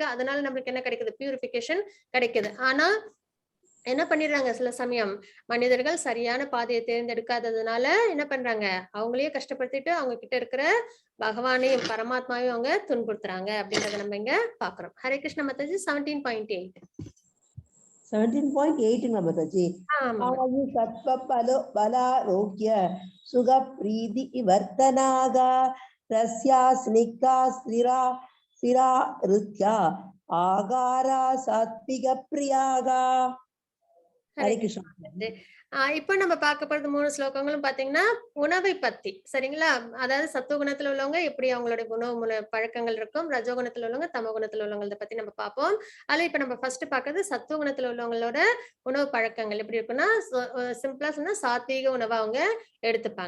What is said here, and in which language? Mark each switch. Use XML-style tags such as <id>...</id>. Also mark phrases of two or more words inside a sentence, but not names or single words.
<ta>அதனால நம்மளுக்கு என்ன கிடைக்குது, பியூரிபிகேஷன் கிடைக்குது. ஆனா என்ன பண்ணிடுறாங்க, சில சமயம் மனிதர்கள் சரியான பாதையை தேர்ந்தெடுக்காததுனால என்ன பண்றாங்க, அவங்களையே கஷ்டப்படுத்திட்டு அவங்க கிட்ட இருக்கிற பகவானையும் பரமாத்மாவையும் அவங்க துன்புறுத்துறாங்க அப்படின்றத நம்ம இங்க பாக்குறோம். ஹரே கிருஷ்ண மாதாஜி. 17.8</ta> <sa>17.8 Mataji. आयुः सत्त्व बलारोग्य सुख प्रीति विवर्धनाः रस्याः स्निग्धाः स्थिरा हृद्या आहाराः सात्त्विक प्रियाः. Hare Krishna.</sa> <ta>இப்ப நம்ம பார்க்க போறது 3 ஸ்லோகங்களும் பாத்தீங்கன்னா உணவை பத்தி. சரிங்களா. அதாவது சத்துவகுணத்துல உள்ளவங்க எப்படி அவங்களுடைய உணவு பழக்கங்கள் இருக்கும், ரஜோகுணத்துல உள்ளவங்க தமோ குணத்துல உள்ளவங்கள பத்தி நம்ம பார்ப்போம். அதுல இப்ப நம்ம ஃபர்ஸ்ட் பாக்குறது சத்துவகுணத்துல உள்ளவங்களோட உணவு பழக்கங்கள் எப்படி இருக்குன்னா, சிம்பிளா சொன்னா சாத்வீக உணவை அவங்க எடுத்துப்பாங்க.</ta>